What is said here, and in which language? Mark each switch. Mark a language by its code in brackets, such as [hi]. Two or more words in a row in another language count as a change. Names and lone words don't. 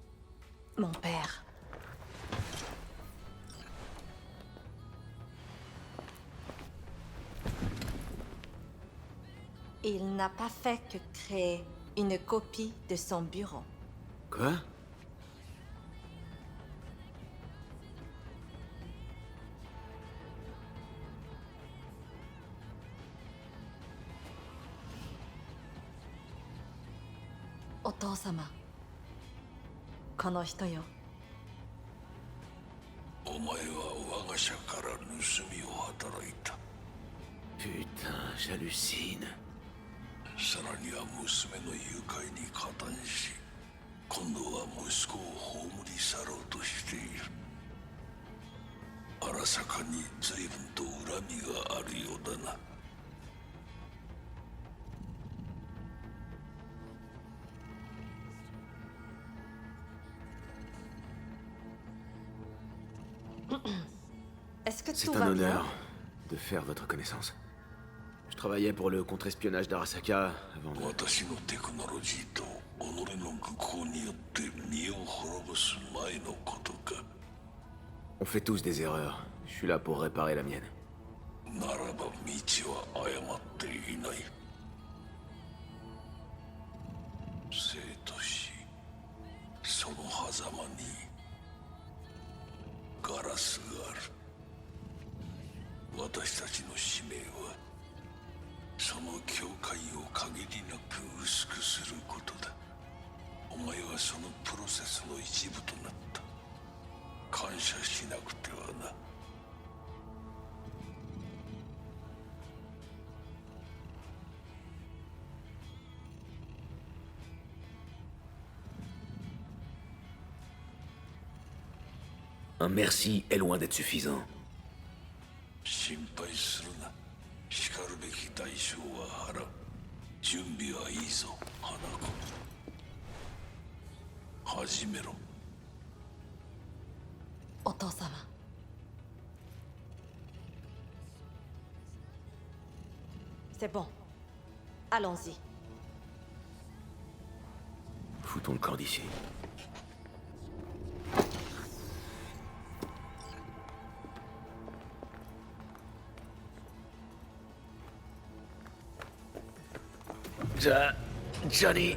[fr] Mon père. Il n'a pas fait que créer une copie de son bureau. Quoi? [ja] Oto-sama. この人よ。お前は我が社から盗みを働いた。 [fr] Putain, j'hallucine. [ja] さらには娘の誘拐に加担し、今度は息子を葬り去ろうとしている。荒坂に随分と恨みがあるようだな。 [fr] Est-ce que C'est tout un va honneur bien? de faire votre connaissance. Je travaillais pour le contre-espionnage d'Arasaka avant de... [ja] 私のテクノロジーと己の愚行によって身を滅ぼす前のことか。 [fr] On fait tous des erreurs. Je suis là pour réparer la mienne. [ja] ならば道は誤っていない。生と死、その狭間にガラスがある。私たちの使命はその境界を限りなく薄くすることだ。お前はそのプロセスの一部となった。感謝しなくてはな。 [fr] Un merci est loin d'être suffisant. [ja] 心配するな。しかるべき代償は払う。準備はいいぞ、花子。始めろ。 [fr] Oto-sama. C'est bon. Allons-y. Foutons le camp d'ici. Johnny...